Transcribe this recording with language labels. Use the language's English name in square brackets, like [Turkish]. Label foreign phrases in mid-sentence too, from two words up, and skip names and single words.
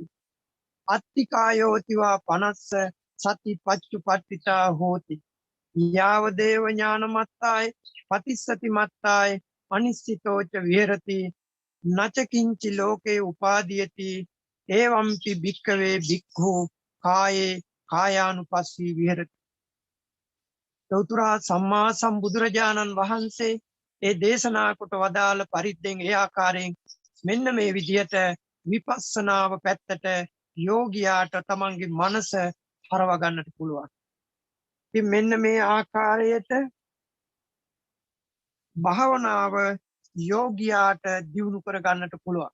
[Pali] අත්තිකායෝති වා පනස්ස සති පච්චුපට්ඨිතා හෝති. යාව දේව ඥානමත්තාය පතිස්සති මත්තාය අනිස්සිතෝච විහෙරති. නචකින්චි ලෝකේ උපාදීයති එවම්පි භික්ඛවේ භික්ඛු කායේ කායානුපස්සී විහෙරති. [Sinhala] උතුරා සම්මා සම්බුදුරජාණන් වහන්සේ ඒ දේශනා කොට වදාළ පරිද්දෙන් ඒ ආකාරයෙන් මෙන්න මේ විදිහට විපස්සනාව පැත්තට යෝගියාට තමන්ගේ මනස හරව ගන්නට පුළුවන්. ඉතින් මෙන්න මේ ආකාරයට භාවනාව යෝගියාට දියුණු කර ගන්නට පුළුවන්.